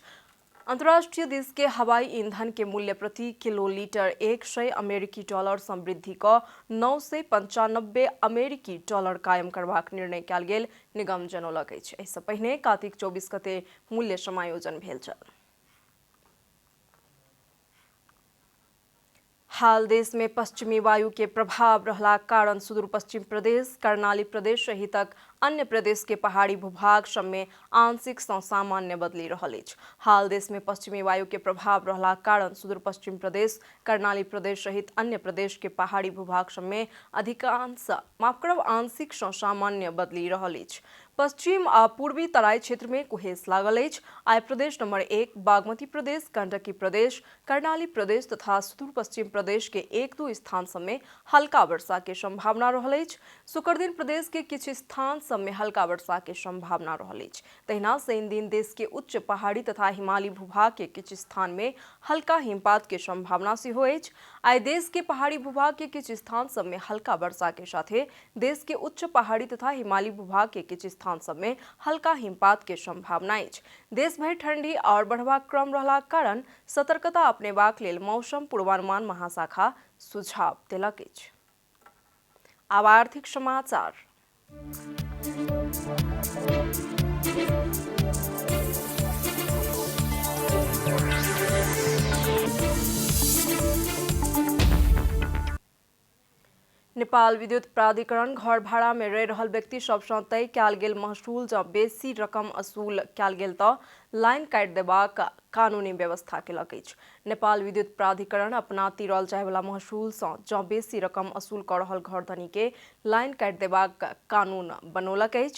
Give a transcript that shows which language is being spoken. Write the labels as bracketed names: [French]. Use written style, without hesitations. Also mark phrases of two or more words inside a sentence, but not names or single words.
[Maithili] अंतर्राष्ट्रीय देश के हवाई ईंधन के मूल्य प्रति किलोलीटर 100 अमेरिकी डॉलर से वृद्धि क 995 अमेरिकी डॉलर कायम करबाक निर्णय कयल गेल, निगम जनौलक अछि। एहि सँ पहिने कार्तिक 24 गते मूल्य समायोजन भेल छल। हाल देश में पश्चिमी वायु के प्रभाव रहलाक कारण सुदूर पश्चिम प्रदेश, कर्णाली प्रदेश सहितक अन्य प्रदेश के पहाड़ी भूभाग सब में आंशिक सँ सामान्य बदली रहल अछि। हाल देश में पश्चिमी वायु के प्रभाव रहलाक कारण सुदूर पश्चिम प्रदेश, कर्णाली प्रदेश सहित अन्य प्रदेश के पहाड़ी भूभाग सब में अधिकांश आंशिक सँ सामान्य बदली रहल अछि। पश्चिम आ पूर्वी तराई क्षेत्र में कुहेस लागल अछि। आइ प्रदेश नंबर 1 बागमती प्रदेश, गंडकी प्रदेश, कर्णाली प्रदेश तथा सुदूर पश्चिम प्रदेश के 1-2 स्थान सब में हल्का वर्षा के संभावना रहल अछि। शुक्र दिन प्रदेश के किछु स्थान सब में हल्का वर्षा के संभावना रहल अछि। तहिना शनि दिन देश के उच्च पहाड़ी तथा हिमालयी भूभाग के किछु स्थान में हल्का हिमपात के संभावना सेहो अछि। आइ देश के पहाड़ी भूभाग के किछु स्थान सब में हल्का वर्षा के साथे देश के उच्च पहाड़ी तथा हिमालयी भूभाग के किछु स्थान सब में हल्का हिमपात के संभावना अछि। देश भर ठंडी और बढ़बाक क्रम रहलाक कारण सतर्कता अपनेबाक लेल मौसम पूर्वानुमान महाशाखा सुझाव देलक अछि। आब आर्थिक समाचार। नेपाल विद्युत प्राधिकरण घर भाड़ा में रहि रहल व्यक्ति सब सँ तय कयल गेल महसूल जँ बेसी रकम असूल कयल गेल तऽ लाइन काटि देबाक कानूनी व्यवस्था केलक अछि। नेपाल विद्युत प्राधिकरण अपनाती रहल जाय वाला महसूल सँ जँ बेसी रकम असूल कऽ रहल घरधनी के लाइन काटि देबाक कानून बनौलक अछि।